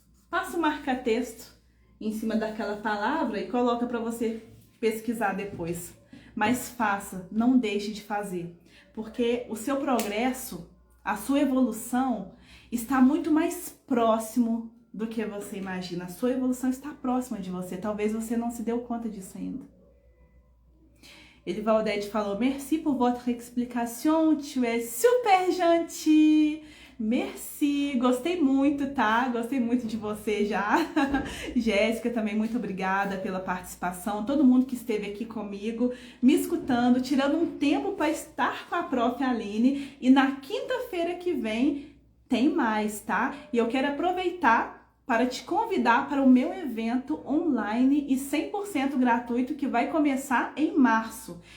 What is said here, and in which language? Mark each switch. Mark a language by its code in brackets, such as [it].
[pt] Passa o marca-texto em cima daquela palavra e coloca para você pesquisar depois. Mas faça, não deixe de fazer, porque o seu progresso, a sua evolução está muito mais próximo do que você imagina. A sua evolução está próxima de você, talvez você não se deu conta disso ainda. [fr] Elivaldet falou, merci pour votre explication, tu es super gentil. [pt] Merci, gostei muito, tá? Gostei muito de você já. Jéssica, também muito obrigada pela participação. Todo mundo que esteve aqui comigo, me escutando, tirando um tempo para estar com a Prof. Aline. E na quinta-feira que vem tem mais, tá? E eu quero aproveitar para te convidar para o meu evento online e 100% gratuito que vai começar em março.